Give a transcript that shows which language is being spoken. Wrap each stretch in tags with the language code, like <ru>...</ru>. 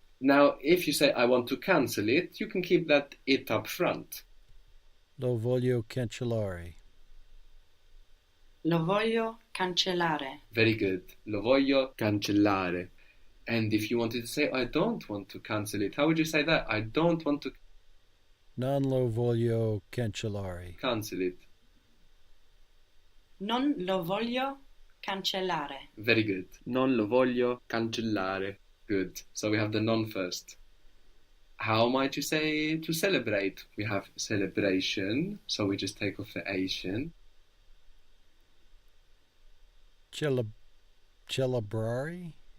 <en>Now, if you say I want to cancel it, you can keep that it up front.</en> <it>Lo voglio cancellare. Lo voglio cancellare.</it> <en>Very good.</en> <it>Lo voglio cancellare.</it> <en>And if you wanted to say I don't want to cancel it, how would you say that? I don't want to</en> <it>Non lo voglio cancellare.</it> <en>cancel it.</en> <it>Non lo voglio cancellare.</it> <en>Very good.</en> <it>Non lo voglio cancellare.</it> <en>Good. So we have the non first. How might you say to celebrate? We have celebration, so we just take off the Asian.</en> <it>Celebrare?</it>